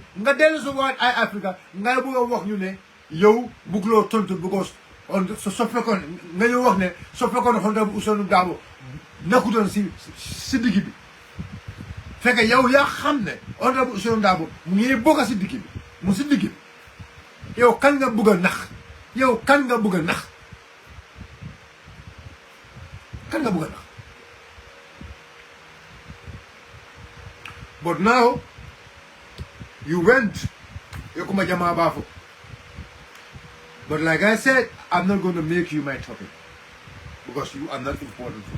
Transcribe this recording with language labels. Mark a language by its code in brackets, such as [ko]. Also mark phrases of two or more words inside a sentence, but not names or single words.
[wo] nga dellu sa waat ay Africa nga bëgg a wax ñu ne yow bugguloo tontu because soo fekkoon nga ñu wax ne soo fekkoon honorable Ousainou Darboe nekkutoon si digg bi fekk yow yaa xam ne honorable Ousainou Darboe mu ngi bokk si digg bi mu si digg bi yow kan nga bëgg a nax kan nga bëgg a nax [en] but now you went [wo] yokuma jama bafo [en] but like I said I'm not going to make you my topic because you are not important for me.